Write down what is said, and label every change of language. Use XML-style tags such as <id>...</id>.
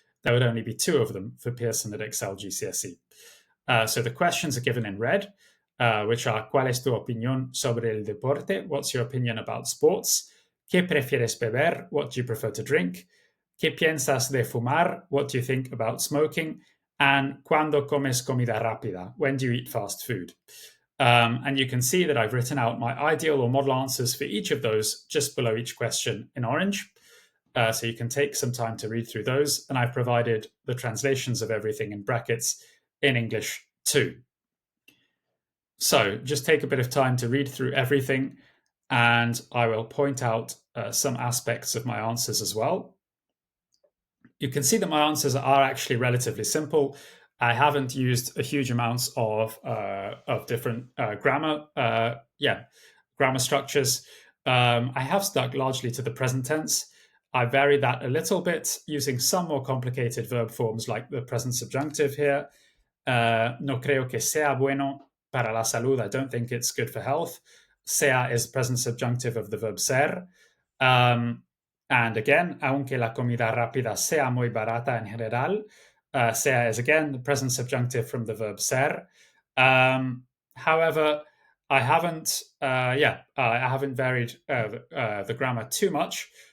<en>There would only be 2 of them for Pearson at Excel GCSE. So the questions are given in red, which are</en> <es>¿Cuál es tu opinión sobre el deporte?</es> <en>What's your opinion about sports?</en> <es>¿Qué prefieres beber?</es> <en>What do you prefer to drink?</en> <es>¿Qué piensas de fumar?</es> <en>What do you think about smoking?</en> <es>And ¿Cuándo comes comida rápida?</es> <en>When do you eat fast food? And you can see that I've written out my ideal or model answers for each of those just below each question in orange. So you can take some time to read through those. And I've provided the translations of everything in brackets in English too. So just take a bit of time to read through everything, and I will point out some aspects of my answers as well. You can see that my answers are actually relatively simple. I haven't used a huge amounts of different grammar structures. I have stuck largely to the present tense. I vary that a little bit using some more complicated verb forms like the present subjunctive here.</en> <es>No creo que sea bueno para la salud.</es> <en>I don't think it's good for health. Sea is present subjunctive of the verb ser. And again,</en> <es>aunque la comida rápida sea muy barata en general,</es> <en>sea is again the present subjunctive from the verb ser. However, I haven't varied the grammar too much.</en>